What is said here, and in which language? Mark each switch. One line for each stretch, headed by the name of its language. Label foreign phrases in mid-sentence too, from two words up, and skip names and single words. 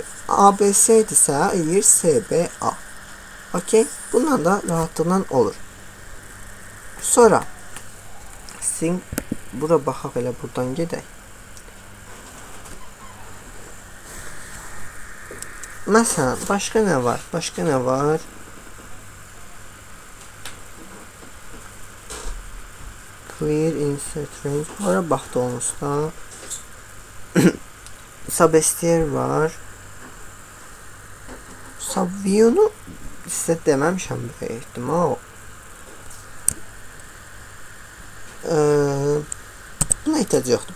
Azerbaijani: ABC idisə eləyir CBA. Okey. Bundan da rahatlıqla olur. Sonra bura baxaq, elə buradan gedək. Məsələn, başqa nə var? Başqa nə var?
English: Clear insert range.
Azerbaijani: Ora baxdı olmuşsa. Subestier var. Subview-nu sizə deməmişəm böyük ehtimal. Buna ehtiyac yoxdur.